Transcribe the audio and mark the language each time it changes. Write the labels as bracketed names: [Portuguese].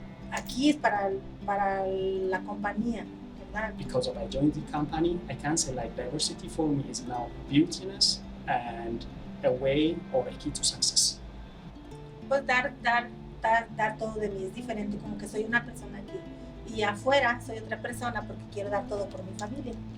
[Spanish] Aquí es para la compañía, ¿verdad? [English] Because I joined the company, I can say like diversity for me is now beautiness and a way or a key to success. [Spanish] Pues dar todo de mí es diferente, como que soy una persona aquí y afuera soy otra persona porque quiero dar todo por mi familia.